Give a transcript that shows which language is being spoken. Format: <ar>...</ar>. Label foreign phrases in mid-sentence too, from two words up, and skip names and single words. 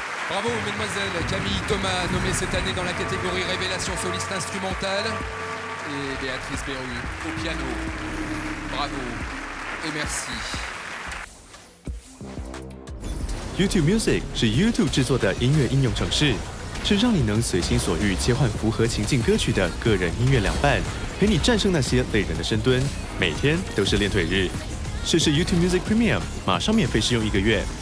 <fr>Bravo, mesdemoiselles. Camille Thomas, nommée cette année dans la catégorie Révélation soliste instrumentale. Et Béatrice Berru au piano. Bravo et merci.</fr> <zh>YouTube Music 是 YouTube 制作的音乐应用程式，是让你能随心所欲切换符合情境歌曲的个人音乐良伴，陪你战胜那些累人的深蹲，每天都是练腿日。试试 YouTube Music Premium， 马上免费试用1个月。</zh>